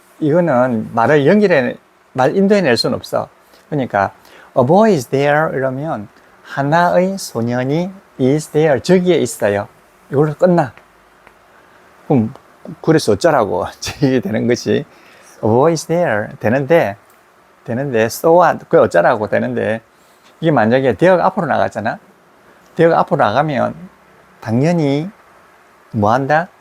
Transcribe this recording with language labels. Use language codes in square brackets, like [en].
[ko] 이거는 말 인도해낼 수는 없어. 그러니까, [en] a boy is there. [ko] 이러면, 하나의 소년이 [en] is there. [ko] 저기에 있어요. 이걸로 끝나. 그럼, 그래서 어쩌라고. 이게 되는 것이, [en] a boy is there. [ko] 되는데, [en] so what? [ko] 그게 어쩌라고 되는데, 이게 만약에 there가 앞으로 나가잖아? there가 앞으로 나가면, 당연히, 뭐 한다?